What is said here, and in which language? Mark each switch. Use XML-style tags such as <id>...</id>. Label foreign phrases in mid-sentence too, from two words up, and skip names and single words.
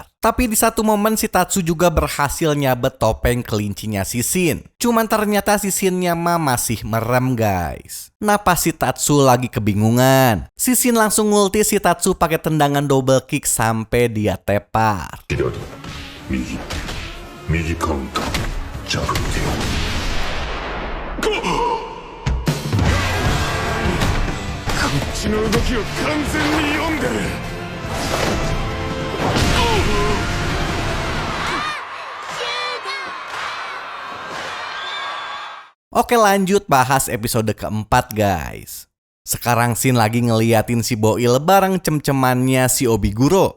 <id>Tapi di satu momen si Tatsu juga berhasil nyabet topeng kelincinya Shishin. Cuman ternyata Shishinnya mah masih merem, guys. Nah, pas si Tatsu lagi kebingungan, Shishin langsung ngulti si Tatsu pakai tendangan</id> <en>double kick</en> <id>sampai dia tepar.</id> <ja>右カウンタージャブってよこっちの動きを完全に読んでる</ja> <id>Oke, lanjut bahas episode keempat, guys. Sekarang Shin lagi ngeliatin si Boil bareng cem-cemannya si Obiguro.</id>